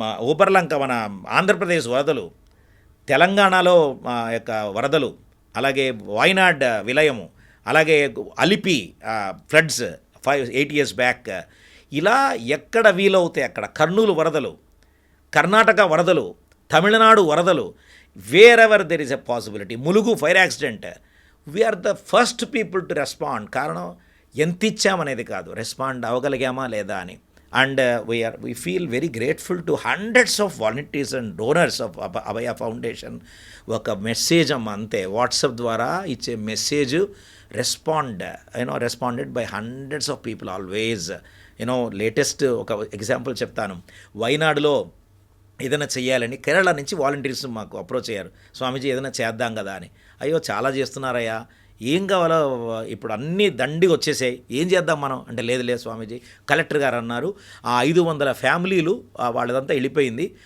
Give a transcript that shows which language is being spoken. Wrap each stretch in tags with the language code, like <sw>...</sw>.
<te>ఊపర్లంక మన ఆంధ్రప్రదేశ్ వరదలు, తెలంగాణలో యొక్క వరదలు, అలాగే వాయనాడ్ విలయము, అలాగే అలిపి ఫ్లడ్స్ 8 years బ్యాక్, ఇలా ఎక్కడ వీలవుతాయి అక్కడ కర్నూలు వరదలు, కర్ణాటక వరదలు, తమిళనాడు వరదలు,</te> <en>Wherever there is a possibility. Mulugu fire accident, we're the first people to respond.</en> <te>కారణం ఎంత ఇచ్చామనేది కాదు, రెస్పాండ్ అవ్వగలిగామా లేదా అని.</te> <en>And we feel very grateful to hundreds of volunteers and donors of Abhaya Foundation.</en> <te>ఒక మెసేజ్ అంతే, వాట్సాప్ ద్వారా ఇచ్చే message</te> <en>Responded by hundreds of people always.</en> <te>Latest ఒక ఎగ్జాంపుల్ చెప్తాను. వైనాడులో ఏదైనా చేయాలని కేరళ నుంచి వాలంటీర్స్ మాకు అప్రోచ్ అయ్యారు. స్వామీజీ ఏదైనా చేద్దాం కదా అని. అయ్యో చాలా చేస్తున్నారయ్యా, ఏం కావాలో ఇప్పుడు అన్నీ దండిగా వచ్చేసాయి, ఏం చేద్దాం మనం అంటే, లేదు స్వామీజీ, కలెక్టర్ గారు అన్నారు 500 ఫ్యామిలీలు వాళ్ళదంతా వెళ్ళిపోయింది.</te>